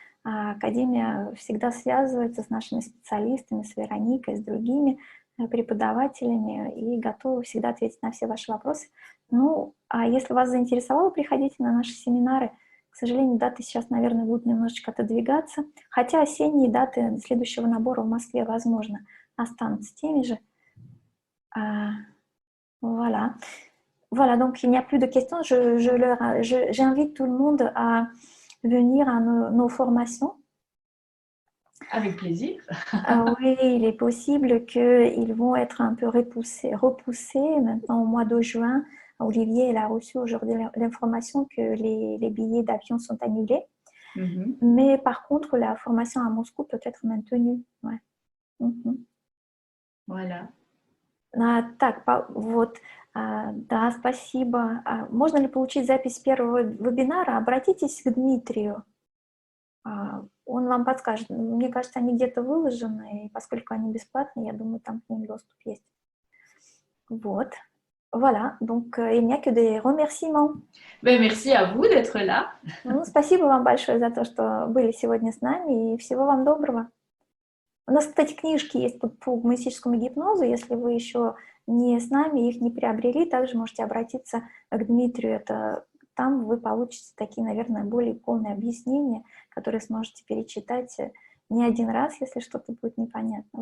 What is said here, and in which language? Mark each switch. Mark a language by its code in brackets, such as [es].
[ru] Академия всегда связывается с нашими специалистами, с Вероникой, с другими преподавателями и готовы всегда ответить на все ваши вопросы. Ну, а если вас заинтересовало, приходите на наши семинары. К сожалению, даты сейчас, наверное, будут немножечко отодвигаться, хотя осенние даты следующего набора в Москве, возможно, останутся теми же. [fr] Voilà. Voilà, donc il n'y a plus de questions. J'invite tout le monde à venir à nos formations. Avec plaisir. Oui, il est possible qu'ils vont être un peu repoussés maintenant au mois de juin. Olivier, elle a reçu aujourd'hui l'information que les billets d'avion sont annulés. Mais par contre, la formation à Moscou peut être maintenue. Ouais. Voilà. [ru] Так, вот, да, спасибо. Можно ли получить запись первого вебинара? Обратитесь к Дмитрию. Он вам подскажет. Мне кажется, они где-то выложены, и поскольку они бесплатные, я думаю, там к ним доступ есть. Вот. [fr] Voilà, donc il n'y a que des remerciements. Ben, merci à vous d'être là. [ru] Ну, спасибо вам большое за то, что были сегодня с нами, и всего вам доброго. У нас, кстати, книжки есть по гуманистическому гипнозу, если вы еще не с нами, их не приобрели, также можете обратиться к Дмитрию. Там вы получите такие, наверное, более полные объяснения, которые сможете перечитать не один раз, если что-то будет непонятно.